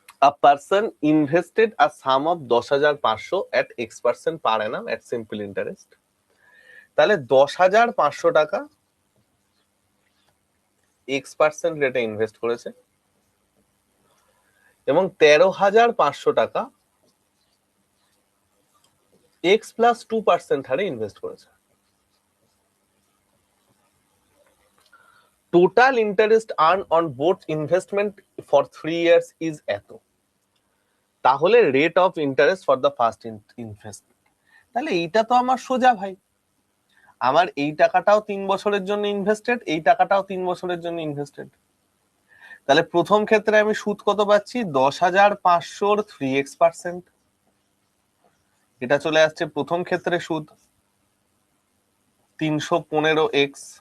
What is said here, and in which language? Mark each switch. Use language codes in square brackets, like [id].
[en] A person invested a sum of 10,500 at X% per annum at simple interest. [bn] তাহলে 10,500 টাকা X% রেটে invest করেছে এবং 13,500 টাকা X+2% হারে ইনভেস্ট করেছে। [en] Total interest earned on both investment for 3 years is এত, [bn] তাহলে [en] Rate of interest for the first investment. [bn] তাহলে এইটা তো আমার সোজা ভাই, আমার এই টাকাটাও 3 বছরের জন্য ইনভেস্টেড, এই টাকাটাও 3 বছরের জন্য ইনভেস্টেড। তাহলে প্রথম ক্ষেত্রে আমি সুদ কত পাচ্ছি, 10,500 3x%, এটা চলে আসছে প্রথম ক্ষেত্রে সুদ 315x।